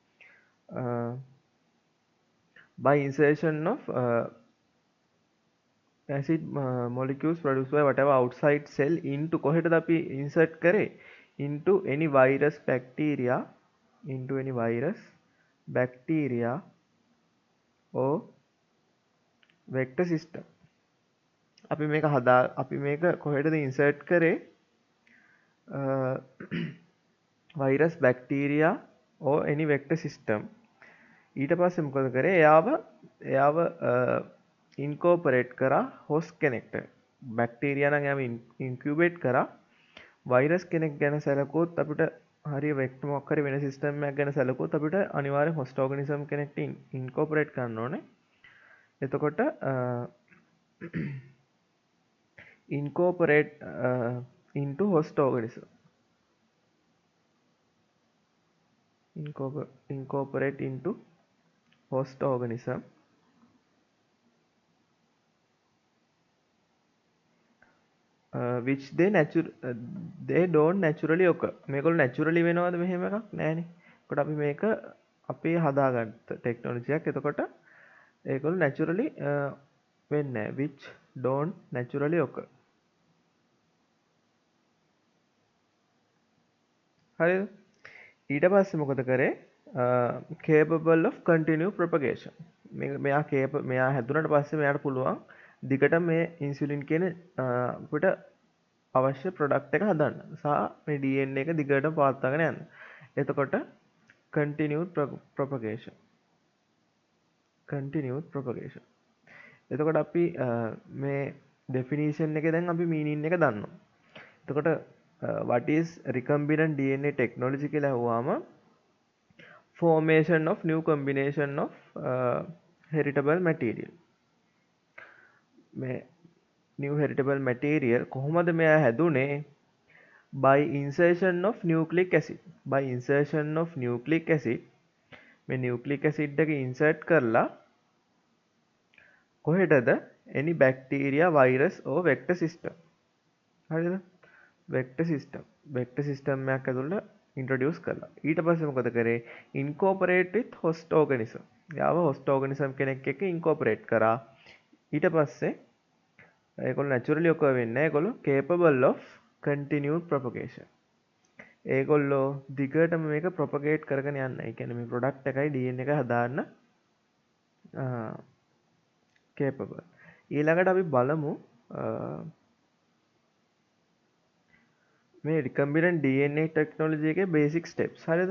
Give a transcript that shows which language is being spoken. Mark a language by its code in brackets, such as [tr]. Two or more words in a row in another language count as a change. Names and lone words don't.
[en] by insertion of acid molecules produced by whatever outside cell into [si] කොහෙටද අපි insert කරේ [en] into any virus bacteria or vector system. [si] අපි මේක කොහෙටද insert කරේ [en] virus bacteria or any vector system. [si] ඊට පස්සේ මොකද කරේ එයාව ඉන්කෝපරේට් කරා host කෙනෙක්ට. බැක්ටීරියා නම් එයාව ඉන්කියුබේට් කරා. වෛරස් කෙනෙක් ගැන සැලකුවොත් අපිට හරිය වෙක්ටර් මොකක් හරි වෙන සිස්ටම් එකක් ගැන සැලකුවොත් අපිට අනිවාර්යෙන් [en] host organism [si] කෙනෙක්ට ඉන්කෝපරේට් කරන්න ඕනේ. [en] එතකොට incorporate into host organism. Incorporate into host organism. Which they don't naturally occur. [si] මේගොල්ලෝ naturally වෙනවද මෙහෙම එකක් නෑනේ. එතකොට අපි මේක අපේ හදාගත්ත ටෙක්නොලොජි එකක්. එතකොට ඒගොල්ලෝ naturally වෙන්නේ නෑ. [en] Which don't naturally occur. [si] හරිද? ඊට පස්සේ මොකද කරේ? [en] Capable of continued propagation. [si] මෙයා හැදුනට පස්සේ මෙයාට පුළුවන් දිගට මේ ඉන්සුලින් කියන අපිට අවශ්‍ය ප්‍රොඩක්ට් එක හදන්න සහ මේ DNA එක දිගට පවත්වාගෙන යන්න. [en] එතකොට continued propagation. [si] එතකොට අපි මේ definition එකේ දැන් අපි meaning එක දන්නවා. [en] එතකොට what is recombinant DNA technology [si] කියලා අහුවාම [en] formation of new combination of heritable material. [si] මේ [en] new heritable material [si] කොහොමද මෙයා හැදුනේ? [en] by insertion of nucleic acid. [si] මේ [en] nucleic acid [si] එක insert කරලා කොහෙටද? [en] any bacteria, virus or vector system. [si] හරිද? [en] vector system [si] එකක් ඇතුළට introduce කරලා ඊට පස්සේ මොකද කරේ? [en] incorporate with host organism. [si] යාව [en] host organism [si] කෙනෙක් එක්ක incorporate කරා. ඊට පස්සේ ඒගොල්ලෝ [en] naturally occur [si] වෙන්නේ නැහැ. [en] ඒගොල්ලෝ capable of continued propagation. [si] ඒගොල්ලෝ දිගටම මේක propagate කරගෙන යන්න. ඒ කියන්නේ මේ product එකයි DNA එකයි හදාන්න capable. ඊළඟට අපි බලමු මේ [en] recombinant DNA technology [si] එකේ [en] basic steps. [si] හරිද?